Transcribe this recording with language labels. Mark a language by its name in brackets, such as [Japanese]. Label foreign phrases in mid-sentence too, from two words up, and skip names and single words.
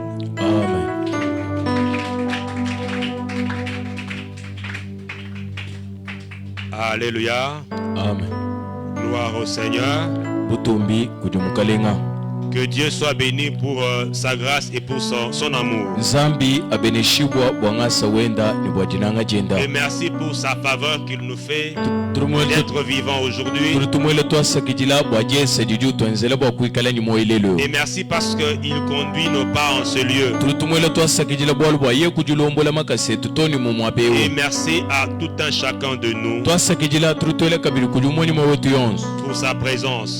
[French] Amen. Alléluia. Amen. Gloire au Seigneur. [Luba-Lulua] Butumbi kujumukalenga. [French] Que Dieu soit béni pour sa grâce et pour son amour. [Luba-Lulua] Nzambi abeneshibwa bwangasa wenda ni bwajinanga jenda. [French] Et merci pour sa faveur qu'il nous fait d'être vivant aujourd'hui. Et merci parce qu'il conduit nos pas en ce lieu. Et merci à tout un chacun de nous pour sa présence.